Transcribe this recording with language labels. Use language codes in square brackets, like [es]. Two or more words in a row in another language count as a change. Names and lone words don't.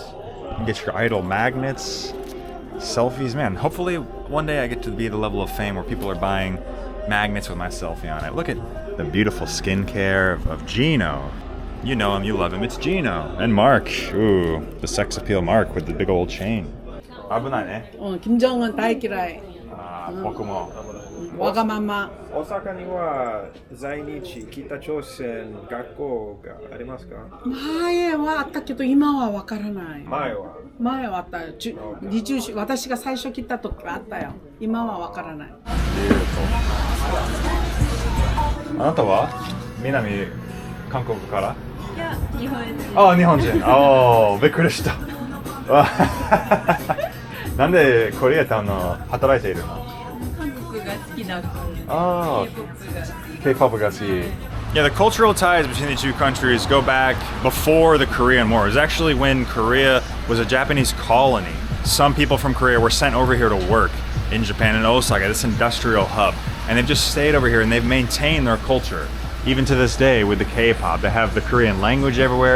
[en] You can get your idol magnets, selfies. Man, hopefully one day I get to be the level of fame where people are buying magnets with my selfie on it. Look at the beautiful skincare of Gino. You know him, you love him. It's Gino. And Mark. Ooh, the sex appeal Mark with the big old chain. [ja] 危ないね. 김정은 다이키라이. 僕も. 와가마마. 大阪には在日北朝鮮学校がありますか? 前はあったけど今はわからない。前はあったよ。私が最初来た時はあったよ。今はわからない。あなたは南韓国から? いや、日本人。あ、日本人。ああ、びっくりした。 なんでコリアって働いているの？韓国が好きだから。ああ、 K-POP が。 K-pop が好き。Yeah, [en] the cultural ties between the two countries go back before the Korean War. It was actually when Korea was a Japanese colony. Some people from Korea were sent over here to work in Japan, in Osaka, this industrial hub. And they've just stayed over here and they've maintained their culture. Even to this day with the K-pop, they have the Korean language everywhere.